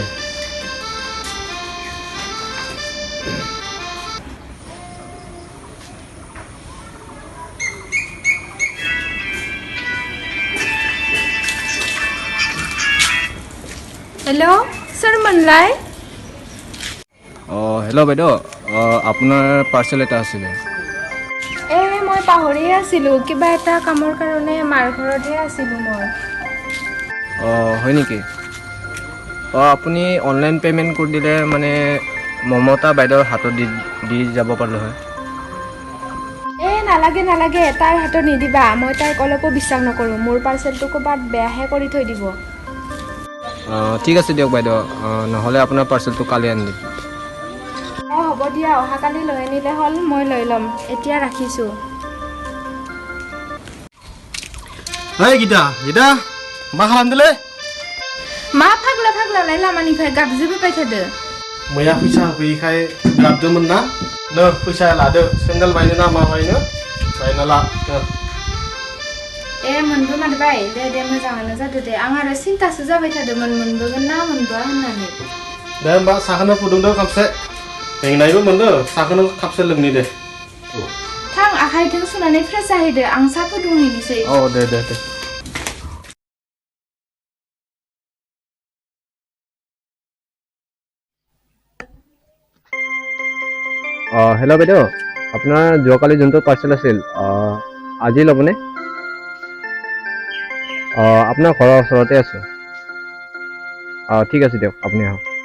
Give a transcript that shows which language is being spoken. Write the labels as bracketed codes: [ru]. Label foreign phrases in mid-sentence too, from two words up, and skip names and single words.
[brx] हेल' सोरमोनलाय [as] হেল্ল' বাইদেউ আপোনাৰ পাৰ্চেল এটা আছিলে মই পাহৰি আছিলোঁ কিবা এটা কামৰ কাৰণে মাৰ ঘৰতহে আছিলোঁ মই হয় নেকি আপুনি অনলাইন পে'মেণ্ট কৰি দিলে মানে মমতা বাইদেউৰ হাতত দি যাব পাৰিলোঁ হয় নালাগে তাইৰ হাতত নিদিবা মই তাইক অলপো বিশ্বাস নকৰোঁ মোৰ পাৰ্চেলটো ক'ৰবাত বেয়াহে কৰি থৈ দিব ঠিক আছে দিয়ক বাইদেউ নহ'লে আপোনাৰ পাৰ্চেলটো কালি আনি দিম হ'ব দিয়া অহাকালি লৈ আনিলে হ'ল মই লৈ ল'ম এতিয়া ৰাখিছোঁ [brx] গীতা मा खालामदोंलै मा फाग्लालाय लामानिफ्राय गाबज्रिबोबाय थादो मैया फैसा होफैयैखाय गाबदोंमोन ना नो फैसा लादो सेन्देल बायनो ना मा बायनो बायना ला मोनबोमारबाय दे मोजाङानो जादो दे आं आरो सिन्तासो जाबाय थादोंमोन मोनबोगोन ना मोनबोआ होननानै दे होमबा साहाखौनो फुदुंदो खापसे मेंनायबो मोनदो साहाखौनो खापसे लोंनि दे थां आखाइजों सुनानै फ्रेस जाहैदो आं साहा फुदुंहैनोसै दे [as] হেল্ল' বাইদেউ আপোনাৰ যোৱাকালি যোনটো পাৰ্চেল আছিল আজি ল'বনে আপোনাৰ ঘৰৰ ওচৰতে আছোঁ ঠিক আছে দিয়ক আপুনি আহক